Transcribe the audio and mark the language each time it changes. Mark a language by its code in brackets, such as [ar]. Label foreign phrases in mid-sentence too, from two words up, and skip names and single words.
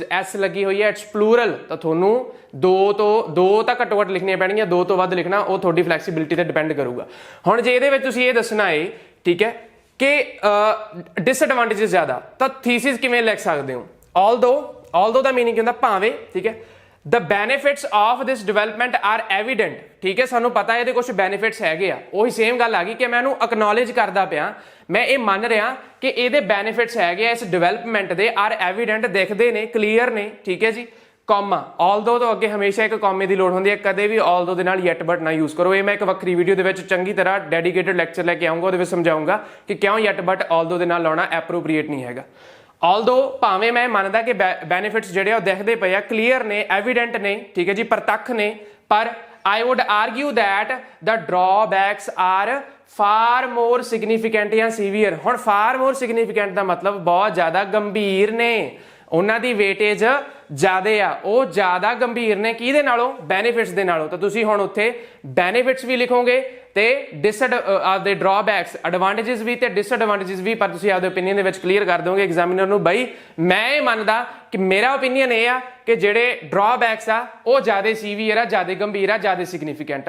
[pa] ਐਸ ਲੱਗੀ ਹੋਈ ਹੈ, [en] it's plural, [pa] ਤਾਂ ਤੁਹਾਨੂੰ 2 ਤਾਂ ਘੱਟੋ ਘੱਟ ਲਿਖਣੀਆਂ ਪੈਣਗੀਆਂ। 2 ਤੋਂ ਵੱਧ ਲਿਖਣਾ ਉਹ ਤੁਹਾਡੀ ਫਲੈਕਸੀਬਿਲਿਟੀ ਤੇ ਡਿਪੈਂਡ ਕਰੂਗਾ। ਹੁਣ ਜੇ ਇਹਦੇ ਵਿੱਚ ਤੁਸੀਂ ਇਹ ਦੱਸਣਾ ਹੈ, ਠੀਕ ਹੈ, ਕਿ ਡਿਸਐਡਵਾਂਟੇजेस ਜ਼ਿਆਦਾ, ਤਾਂ ਥੀਸਿਸ ਕਿਵੇਂ ਲਿਖ ਸਕਦੇ ਹੋ? [en] although [pa] ਦਾ ਮੀਨਿੰਗ ਹੁੰਦਾ ਭਾਵੇਂ, ਠੀਕ ਹੈ। [en] The benefits of this development are evident, [pa] ਠੀਕ ਹੈ। ਸਾਨੂੰ ਪਤਾ ਇਹਦੇ ਕੁਝ ਬੈਨੀਫਿਟਸ ਹੈਗੇ ਆ। ਉਹੀ ਸੇਮ ਗੱਲ ਆ ਗਈ ਕਿ ਮੈਂ ਇਹਨੂੰ ਅਕਨੋਲੇਜ ਕਰਦਾ ਪਿਆ, ਮੈਂ ਇਹ ਮੰਨ ਰਿਹਾ ਕਿ ਇਹਦੇ ਬੈਨੀਫਿਟਸ ਹੈਗੇ ਆ ਇਸ ਡਿਵੈਲਪਮੈਂਟ ਦੇ, [en] are evident, [pa] ਦਿਖਦੇ ਨੇ, ਕਲੀਅਰ ਨੇ, ਠੀਕ ਹੈ ਜੀ। ਕੌਮਾ although ਤੋਂ ਅੱਗੇ ਹਮੇਸ਼ਾ ਇੱਕ ਕੌਮੇ ਦੀ ਲੋੜ ਹੁੰਦੀ ਹੈ। ਕਦੇ ਵੀ although ਦੇ ਨਾਲ [en] yet but [pa] ਨਾ ਯੂਜ਼ ਕਰੋ। ਇਹ ਮੈਂ ਇੱਕ ਵੱਖਰੀ ਵੀਡੀਓ ਦੇ ਵਿੱਚ ਚੰਗੀ ਤਰ੍ਹਾਂ ਡੈਡੀਕੇਟਡ ਲੈਕਚਰ ਲੈ ਕੇ ਆਉਂਗਾ, ਉਹਦੇ ਵਿੱਚ ਸਮਝਾਉਂਗਾ ਕਿ ਕਿਉਂ [en] yet but although [pa] ਦੇ ਨਾਲ ਲਾਉਣਾ ਐਪਰੋਪ੍ਰੀਏਟ ਨਹੀਂ ਹੈਗਾ। although ਭਾਵੇਂ ਮੈਂ ਮੰਨਦਾ ਕਿ ਬੈਨੀਫਿਟਸ ਜਿਹੜੇ ਆ ਉਹ ਦਿਖਦੇ ਪਏ ਆ, ਕਲੀਅਰ ਨੇ, ਐਵੀਡੈਂਟ ਨੇ, ਠੀਕ ਹੈ ਜੀ, ਪ੍ਰਤੱਖ ਨੇ, ਪਰ [en] I would argue that the drawbacks are far more significant [pa] ਜਾਂ severe। ਹੁਣ [en] far more significant [pa] ਦਾ ਮਤਲਬ ਬਹੁਤ ਜ਼ਿਆਦਾ ਗੰਭੀਰ ਨੇ, ਉਹਨਾਂ ਦੀ ਵੇਟੇਜ ਜ਼ਿਆਦੇ ਆ, ਉਹ ਜ਼ਿਆਦਾ ਗੰਭੀਰ ਨੇ ਕਿਹਦੇ ਨਾਲੋਂ? ਬੈਨੀਫਿਟਸ ਦੇ ਨਾਲੋਂ। ਤਾਂ ਤੁਸੀਂ ਹੁਣ ਉੱਥੇ ਬੈਨੀਫਿਟਸ ਵੀ ਲਿਖੋਗੇ ਤੇ ਆਪਦੇ ਡਰਾਬੈਕਸ, ਐਡਵਾਂਟੇजेस ਵੀ ਤੇ ਡਿਸਐਡਵਾਂਟੇजेस ਵੀ, ਪਰ ਤੁਸੀਂ ਆਪਦੇ ਓਪੀਨੀਅਨ ਦੇ ਵਿੱਚ ਕਲੀਅਰ ਕਰ ਦੋਗੇ ਐਗਜ਼ਾਮੀਨਰ ਨੂੰ, ਬਈ ਮੈਂ ਇਹ ਮੰਨਦਾ ਕਿ ਮੇਰਾ ਓਪੀਨੀਅਨ ਇਹ ਆ ਕਿ ਜਿਹੜੇ ਡਰਾਬੈਕਸ ਆ ਉਹ ਜ਼ਿਆਦਾ ਸੀਵੀਅਰ ਆ, ਜ਼ਿਆਦਾ ਗੰਭੀਰ ਆ, ਜ਼ਿਆਦਾ ਸਿਗਨੀਫੀਕੈਂਟ ਆ।